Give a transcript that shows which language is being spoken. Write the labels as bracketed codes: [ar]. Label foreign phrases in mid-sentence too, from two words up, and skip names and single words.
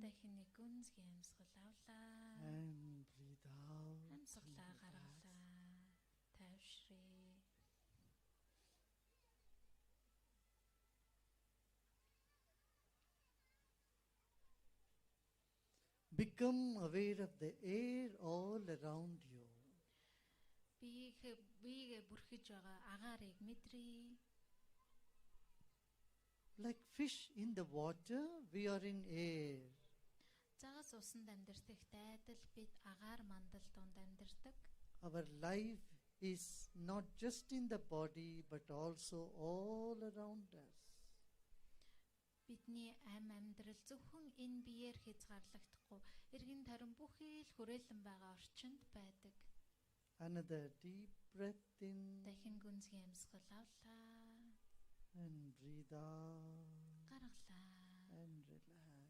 [mn] Дахин нэг гүнзгий амьсгал авлаа. [en] and breathe out. [mn] Амьсгалаа гаргалаа. Тайвшрээ. [en] Become aware of the air all around you. [mn] Биегээ бүрхэж байгаа агаарыг мэдрээ. [en] Like fish in the water, we are in air. [mn] Загас усанд амьдардаг айдал бид агаар мандал донд амьдардаг. [en] Our life is not just in the body, but also all around us. [mn] Бидний амьдрал зөвхөн энэ биеэр хязгаарлагдахгүй эргэн тойрон бүхий л хүрээлэн байгаа орчинд байдаг. [en] Another deep breath in [mn] Дахин гүнзгий амьсгал авлаа. [en] and breathe out [mn] Гаргалаа. [en] and relax.